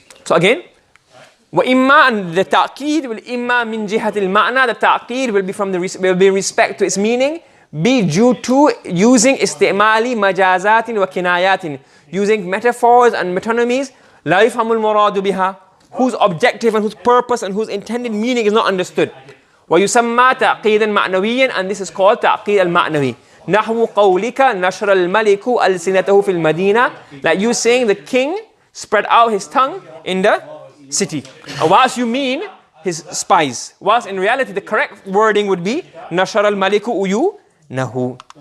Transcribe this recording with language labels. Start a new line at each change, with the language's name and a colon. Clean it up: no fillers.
English: So again, wa imma, and the ta'qeed will imma min jihat al-ma'na, the ta'qeed will be respect to its meaning, be due to using
Arabic: استعمال مجازات وكنايات,
English: using metaphors and metonymies,
Arabic: لا يفهم المراد بها,
English: whose objective and whose purpose and whose intended meaning is not understood.
Arabic: ويسمى تعقيدا معنويا,
English: and this is called
Arabic: تعقيد المعنوي.
English: نحو قولك
Arabic: نشر الملك ألسنته في المدينة,
English: like you saying the king spread out his tongue in the city. Whilst you mean his spies, whilst in reality the correct wording would be
Arabic: نشر الملك أيو
English: Nahu.